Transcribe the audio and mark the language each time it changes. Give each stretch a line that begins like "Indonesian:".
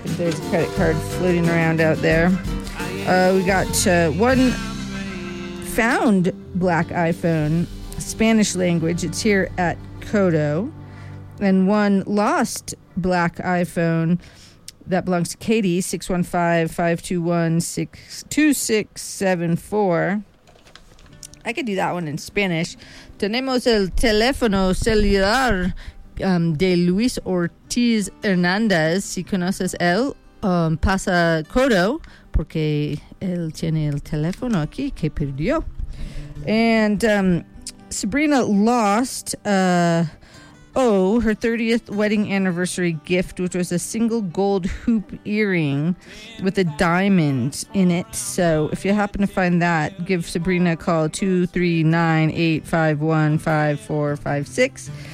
English: There's a credit card floating around out there. We got one found black iPhone, Spanish language. It's here at Kodo. And one lost black iPhone. That belongs to Katie, 615-521-6274. I could do that one in Spanish.
Spanish: Tenemos el teléfono celular de Luis Ortiz Hernandez. Si conoces él, pasa Kodo, porque él tiene el teléfono aquí que perdió.
English: And Sabrina lost... her 30th wedding anniversary gift, which was a single gold hoop earring with a diamond in it. So if you happen to find that, give Sabrina a call, 239-851-5456.